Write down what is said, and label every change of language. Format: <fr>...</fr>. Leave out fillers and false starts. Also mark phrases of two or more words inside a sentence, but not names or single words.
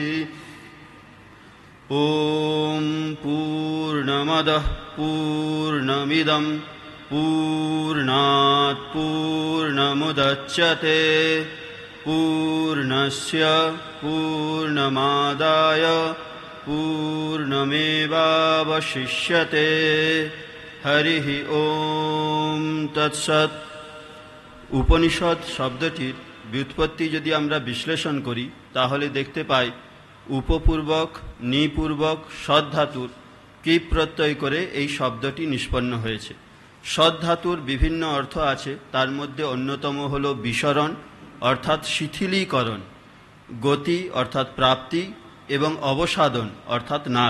<sa>ओम पूर्णमदः पूर्णमिदं पूर्णात् पूर्णमुदच्यते, पूर्णस्य पूर्णमादाय पूर्णमेवावशिष्यते। हरिः ओम तत्सत्।</sa> <bn>উপনিষদ শব্দটির ব্যুৎপত্তি যদি আমরা বিশ্লেষণ করি তাহলে দেখতে পাই উপপূর্বক নিপূর্বক সদ্ধাতুর কি প্রত্যয় করে এই শব্দটি নিষ্পন্ন হয়েছে। সদ্ধাতুর বিভিন্ন অর্থ আছে, তার মধ্যে অন্যতম হল বিসরণ অর্থাৎ শিথিলীকরণ, গতি অর্থাৎ প্রাপ্তি এবং অবসাদন অর্থাৎ নাশ।</bn>